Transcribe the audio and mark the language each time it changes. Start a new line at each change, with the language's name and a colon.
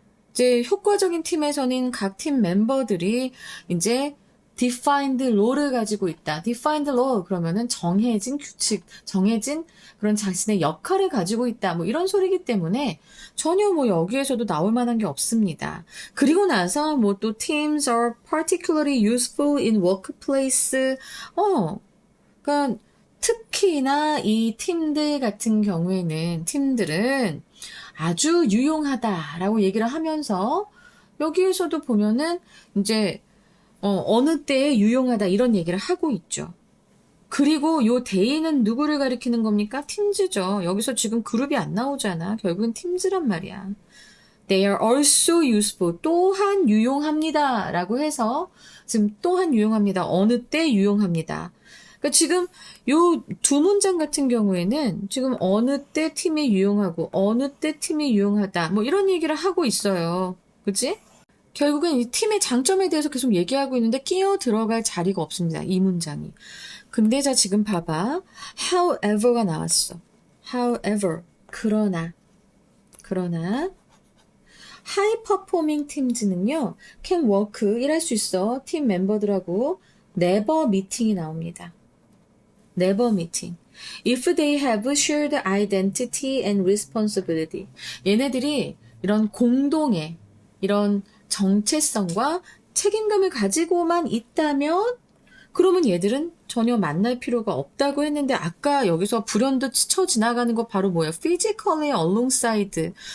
Korean: 이제 효과적인 팀에서는 각 팀 멤버들이 이제
English: defined law
Korean: 를 가지고 있다.
English: defined law
Korean: 그러면은 정해진 규칙, 정해진 그런 자신의 역할을 가지고 있다. 뭐 이런 소리이기 때문에 전혀 뭐 여기에서도 나올 만한 게 없습니다. 그리고 나서 뭐 또
English: teams are particularly useful in workplace.
Korean: 그러니까 특히나 이 팀들 같은 경우에는 팀들은 아주 유용하다라고 얘기를 하면서 여기에서도 보면은 이제 어느 때에 유용하다 이런 얘기를 하고 있죠. 그리고 요 데이는 누구를 가리키는 겁니까? 팀즈죠. 여기서 지금 그룹이 안 나오잖아. 결국은 팀즈란 말이야.
English: They are also useful.
Korean: 또한 유용합니다. 라고 해서 지금 또한 유용합니다. 어느 때 유용합니다. 그러니까 지금 요 두 문장 같은 경우에는 지금 어느 때 팀이 유용하고 어느 때 팀이 유용하다. 뭐 이런 얘기를 하고 있어요. 그치? 결국엔 이 팀의 장점에 대해서 계속 얘기하고 있는데 끼어 들어갈 자리가 없습니다. 이 문장이. 근데 자 지금 봐봐. however가 나왔어.
English: however.
Korean: 그러나
English: high performing teams는요. can work.
Korean: 일할 수 있어. 팀 멤버들하고
English: never meeting
Korean: 이 나옵니다.
English: never meeting. If they have shared identity and responsibility.
Korean: 얘네들이 이런 공동의 이런 정체성과 책임감을 가지고만 있다면 그러면 얘들은 전혀 만날 필요가 없다고 했는데 아까 여기서 불현듯 스쳐 지나가는 거 바로 뭐예요?
English: physically alongside.